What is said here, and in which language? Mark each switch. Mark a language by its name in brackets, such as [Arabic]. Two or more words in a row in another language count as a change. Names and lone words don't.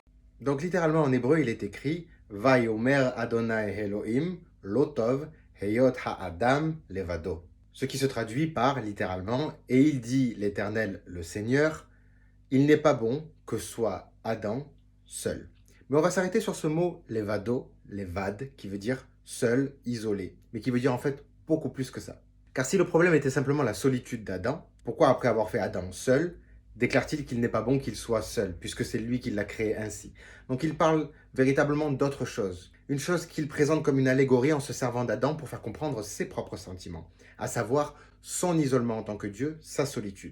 [French] Donc littéralement en hébreu, il est écrit « [Hebrew] ויאמר אדני אלהים לא טוב היות האדם לבדו ». [French] Ce qui se traduit par, littéralement, « Et il dit l'Éternel, le Seigneur, il n'est pas bon que soit Adam seul ». Mais on va s'arrêter sur ce mot « levado », « levad », qui veut dire « seul, isolé », mais qui veut dire en fait beaucoup plus que ça. Car si le problème était simplement la solitude d'Adam, pourquoi après avoir fait Adam seul, déclare-t-il qu'il n'est pas bon qu'il soit seul, puisque c'est lui qui l'a créé ainsi? Donc il parle véritablement d'autre chose. Une chose qu'il présente comme une allégorie en se servant d'Adam pour faire comprendre ses propres sentiments, à savoir son isolement en tant que Dieu, sa solitude.